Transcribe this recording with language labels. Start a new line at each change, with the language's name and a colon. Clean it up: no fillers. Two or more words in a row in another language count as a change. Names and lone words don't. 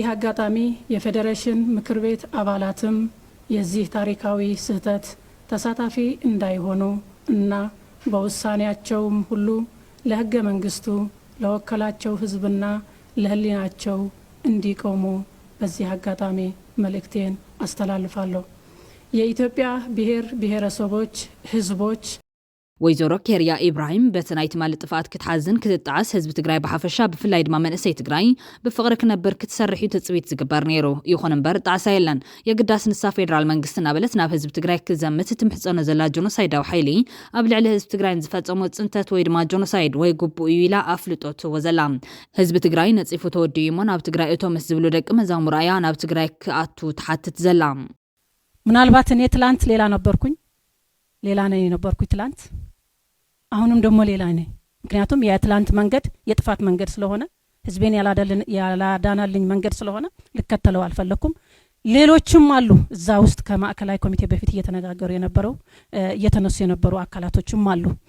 Amharic: አጋጣሚ የፌዴሬሽን ምክር ቤት አባላትም የዚህ ታሪካዊ ስህተት ተሳታፊ እንዳይሆኑ እና በውሳኔያቸውም ሁሉ ለህገ መንግስቱ ለወከላቸው ህዝብና ለህሊናቸው እንዲቆሙ በዚህ አጋጣሚ መልእክቴን አስተላልፋለሁ የኢትዮጵያ ብሔር ብሔረሰቦች ህዝቦች
Tigrinya: ወይዘሮ ኬርያ ኢብራሂም በትናይት ማል ጥፋት ክትሓዝን ክትጣዓስ ህዝብ ትግራይ በሓፈሻ ብፍላይ ድማ መንእሰይ ትግራይ ብፍቅሪ ክነብር ክትሰርሕ ትጽቢት ዝግበር ነይሩ ይኹን እምበር ጣዕሳ የለን የግዳስ ንሳ ፌደራል መንግስትና በለት ናብ ህዝብ ትግራይ ክዘምት ትምሕፀኖ ዘላ ጆኖሳይዳዊ ሓይሊ ኣብ ልዕሊ ህዝብ ትግራይ ዝፈጸሞ ጽንተት ወይ ድማ ጆኖሳይድ ወይ ጉቡእ እዩ ኢላ ኣፍልጦት ወዘላ ህዝብ ትግራይ ነፂፉ ተወዲኡ እሞ ናብ ትግራይ እቶም ዝብሉ ደቂ መዛሙር እያ ናብ ትግራይ ክኣቱ ተሓትት ዘላ
Amharic: ምናልባት እኔ ትላንት ሌላ ነበርኩኝ ሌላ ነኝ ነበርኩኝ ትላንት አሁንም ደግሞ ሌላ ነኝ ምክንያቱም የትላንት መንገድ የጥፋት መንገድ ስለሆነ ህዝቤን ያላዳናልኝ መንገድ ስለሆነ ልከተለው አልፈለኩም ሌሎችም አሉ እዛ ውስጥ ከማዕከላዊ ኮሚቴ በፊት እየተነጋገሩ የነበረው እየተነሱ የነበሩ አካላቶችም አሉ